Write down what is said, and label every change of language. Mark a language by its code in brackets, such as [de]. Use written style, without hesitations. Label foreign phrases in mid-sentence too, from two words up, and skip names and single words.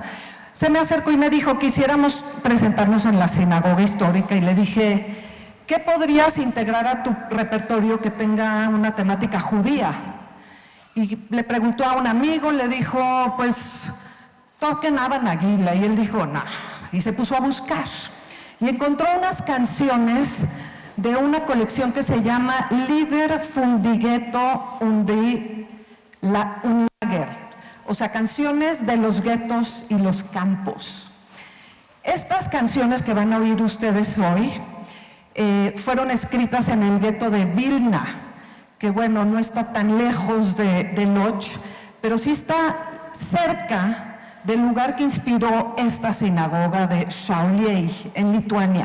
[es] Se me acercó y me dijo, quisiéramos presentarnos en la sinagoga histórica, y le dije, ¿qué podrías integrar a tu repertorio que tenga una temática judía? Y le preguntó a un amigo, le dijo, pues, toquen Haba Nagila, y él dijo, no, y se puso a buscar. Y encontró unas canciones de una colección que se llama Lieder von die Ghetto und die Lager, o sea, canciones de los guetos y los campos. Estas canciones que van a oír ustedes hoy fueron escritas en el gueto de Vilna, que bueno, no está tan lejos de Lodz, pero sí está cerca del lugar que inspiró esta sinagoga de Šiauliai, en Lituania.